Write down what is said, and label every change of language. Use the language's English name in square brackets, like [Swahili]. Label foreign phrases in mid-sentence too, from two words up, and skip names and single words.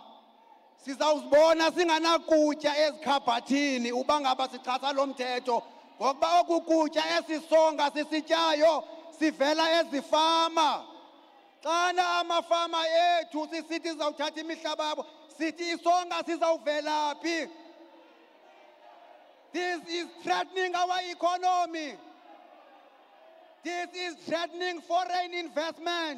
[Xhosa] Sizawuzibona singanakutya ezikhabhathini uba ngaba sichaza lo mthetho, ngokuba oku kutya esisonga sisityayo sivela ezifama. Xana amafama ethu sisithi sizawuthatha imihlaba yabo, sithi isonga sizawuvelaphi. [English] This is threatening our economy. This is threatening foreign investment.